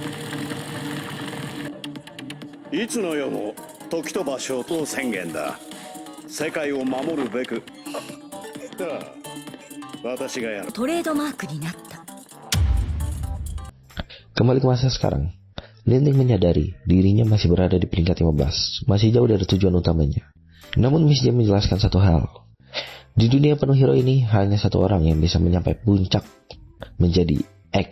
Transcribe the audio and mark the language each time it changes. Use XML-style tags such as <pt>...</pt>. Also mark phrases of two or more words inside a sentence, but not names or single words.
<ja>いつの世も時と場所と宣言だ。世界を守るべく。私がやる。トレードマークになった。</ja> <id>Kembali ke masa sekarang, Ling Ling menyadari dirinya masih berada di peringkat 15, masih jauh dari tujuan utamanya. Namun Miss J menjelaskan satu hal. Di dunia penuh hero ini, hanya satu orang yang bisa mencapai puncak, menjadi X.</id>